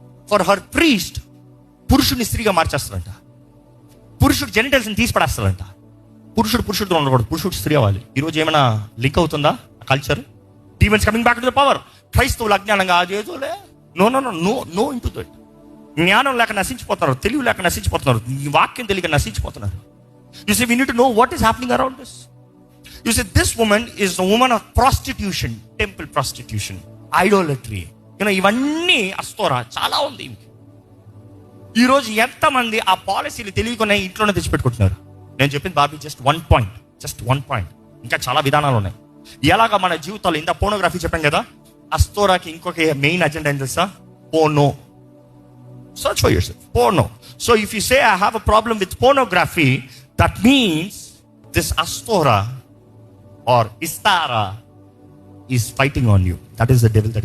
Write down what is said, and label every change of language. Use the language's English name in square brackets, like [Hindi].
[English] for her priest [Telugu] పురుషుడిని స్త్రీగా మార్చేస్తారంట. పురుషుడు జెనిటల్స్ని తీసి పడేస్తారంట. పురుషుడితో ఉండకూడదు, పురుషుడు స్త్రీ అవ్వాలి. ఈరోజు ఏమైనా లింక్ అవుతుందా culture? [English] Demons coming back to the power. [Telugu] క్రైస్తవులు అజ్ఞానంగా అదేదోలే, [English] No into that. [Telugu] జ్ఞానం లేక నశించిపోతున్నారు, తెలివి లేక నశించిపోతున్నారు, వాక్యం తెలియక నశించిపోతున్నారు. [English] You see, we need to know what is happening around us. You see, this woman is a woman of prostitution, temple prostitution, idolatry. [Telugu] ఇవన్నీ అస్తోరా చాలా ఉంది. ఈరోజు ఎంతమంది ఆ పాలసీలు తెలియకుండా ఇంట్లోనే తెచ్చిపెట్టుకుంటున్నారు. నేను చెప్పింది బాబీ [English] Just one point. [Telugu] ఇంకా చాలా విధానాలు ఉన్నాయి. ఎలాగా మన జీవితాలు, ఇంత పోర్నోగ్రఫీ చెప్పాం కదా, అస్తోరాకి ఇంకొక మెయిన్ అజెండా ఏం తెలుసా? [English] Porno. Search for yourself. Porno. So if you say I have a problem with pornography, that means this Astora or Istara is fighting on you. That is the devil that